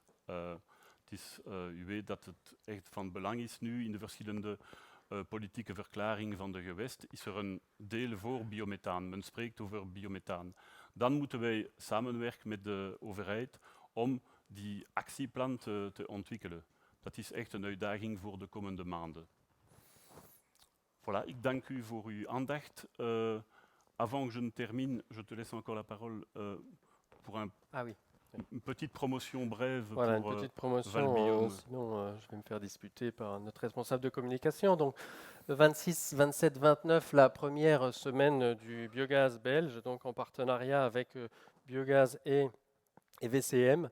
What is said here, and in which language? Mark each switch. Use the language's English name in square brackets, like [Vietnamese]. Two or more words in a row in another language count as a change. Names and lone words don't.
[Dutch] U weet dat het echt van belang is nu in de verschillende politieke verklaringen van de gewest, is er een deel voor biomethaan. Men spreekt over biomethaan. Dan moeten wij samenwerken met de overheid om die actieplan te ontwikkelen. Dat is echt een uitdaging voor de komende maanden. Voilà, ik dank u voor uw aandacht. [French] Avant que je ne termine, je te laisse encore la parole pour une petite promotion brève. Voilà, pour une petite promotion, Valbiome. sinon je vais me faire disputer par notre responsable de communication. Donc, le 26, 27, 29, la première semaine du biogaz belge, donc en partenariat avec Biogaz et VCM.